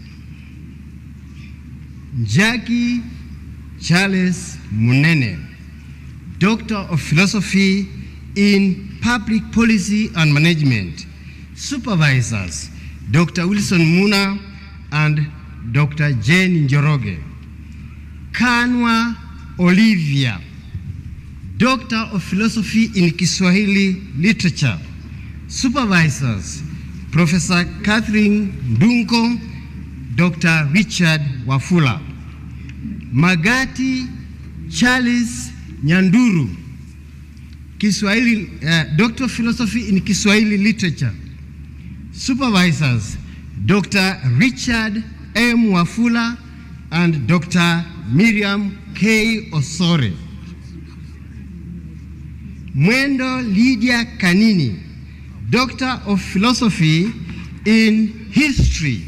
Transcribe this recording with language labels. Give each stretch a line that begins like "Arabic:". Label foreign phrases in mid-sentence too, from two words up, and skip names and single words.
English: Jackie Charles Munene, Doctor of Philosophy in Public Policy and Management. Supervisors, Dr. Wilson Muna and Dr. Jane Njoroge. Kanwa Olivia, Doctor of Philosophy in Kiswahili Literature. Supervisors, Professor Catherine Ndunko, Dr. Richard Wafula. Magati Charles Nyanduru, Kiswahili, Doctor of Philosophy in Kiswahili Literature. Supervisors, Dr. Richard M. Wafula and Dr. Miriam K. Osore. Mwendo Lydia Kanini, Doctor of Philosophy in History.